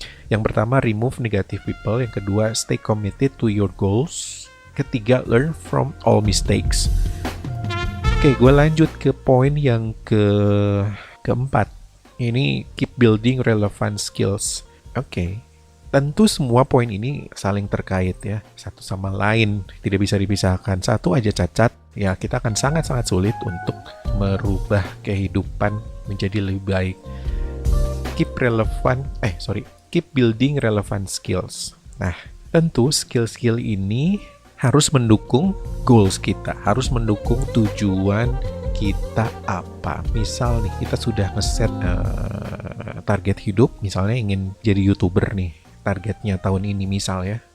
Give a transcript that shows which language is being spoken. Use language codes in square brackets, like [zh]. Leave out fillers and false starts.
[id] Yang pertama, [en] remove negative people. [id] Yang kedua, [en] stay committed to your goals. [id] Ketiga, [en] learn from all mistakes. [id] Oke, gue lanjut ke poin yang keempat. [en] Ini keep building relevant skills. [id] Oke. Tentu semua poin ini saling terkait ya. Satu sama lain, tidak bisa dipisahkan. Satu aja cacat, ya kita akan sangat-sangat sulit untuk merubah kehidupan menjadi lebih baik. [en] Keep building relevant skills. [id] Nah, tentu skill-skill ini harus mendukung goals kita, harus mendukung tujuan kita apa. Misal nih, kita sudah ngeset target hidup, misalnya ingin jadi YouTuber nih, targetnya tahun ini misal ya.